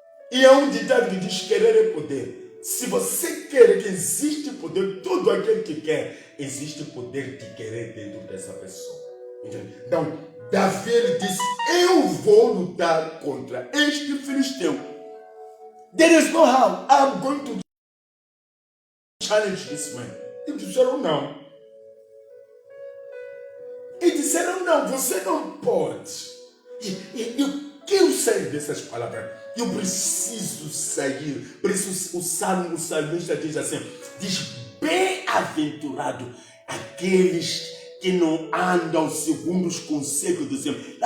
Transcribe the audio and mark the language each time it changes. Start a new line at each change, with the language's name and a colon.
Portuguese: E há um ditado que diz, querer é poder. Se você quer que existe poder, todo aquele que quer, existe poder de querer dentro dessa pessoa. Entende? Então, Davi disse, eu vou lutar contra este filisteu.
English: There is no how I'm going to challenge this man.
Portuguese: E disseram não. E disseram não, você não pode. E eu quero sair dessas palavras. Eu preciso sair. Por isso o salmista diz assim, diz, bem-aventurado aqueles que não andam segundo os conselhos do Senhor.